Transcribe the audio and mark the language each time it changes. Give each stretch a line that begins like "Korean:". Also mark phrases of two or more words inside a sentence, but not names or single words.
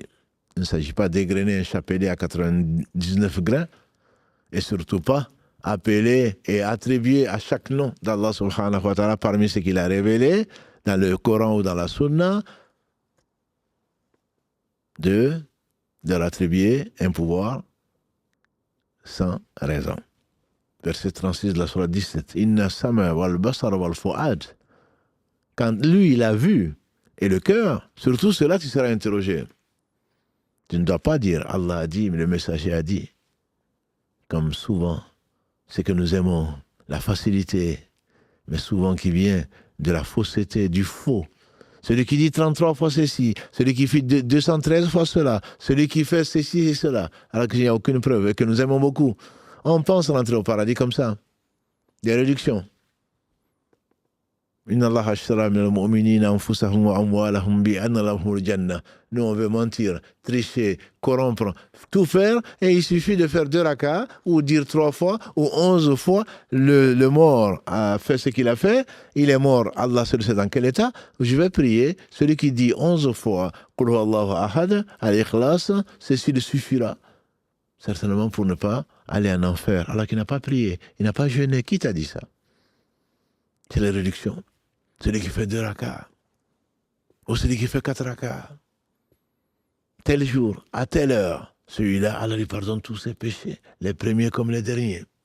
French: Il ne s'agit pas d'égrener un chapelet à 99 grains et surtout pas appeler et attribuer à chaque nom d'Allah
Arabic: سبحانه وتعالى
French: parmi ce qu'il a révélé dans le Coran ou dans la Sunna de leur attribuer un pouvoir sans raison. Verset 36 de la Sourate 17.
Arabic: إن السمع والبصر والفؤاد.
French: Quand lui, il a vu, et le cœur, surtout cela, tu seras interrogé. Tu ne dois pas dire Allah a dit, mais le messager a dit. Comme souvent, c'est que nous aimons la facilité, mais souvent qui vient de la fausseté, du faux. Celui qui dit 33 fois ceci, celui qui fait 213 fois cela, celui qui fait ceci et cela, alors qu'il n'y a aucune preuve et que nous aimons beaucoup. On pense rentrer au paradis comme ça. Des réductions.
Arabic: إن الله اشترى من المؤمنين أنفسهم وأموالهم بأن لهم الجنة.
French: Nous, on veut mentir, tricher, corrompre, tout faire, et il suffit de faire 2 rakas, ou dire 3 fois, ou 11 fois, le mort a fait ce qu'il a fait, il est mort, Allah seul sait dans quel état, je vais prier, celui qui dit 11 fois,
Arabic: قل هو الله أحد، الإخلاص,
French: ceci le suffira, certainement pour ne pas aller en enfer, alors qu'il n'a pas prié, il n'a pas jeûné, qui t'a dit ça? C'est la réduction. Celui qui fait 2 rakas, ou celui qui fait 4 rakas, tel jour, à telle heure, celui-là, Allah lui pardonne tous ses péchés, les premiers comme les derniers.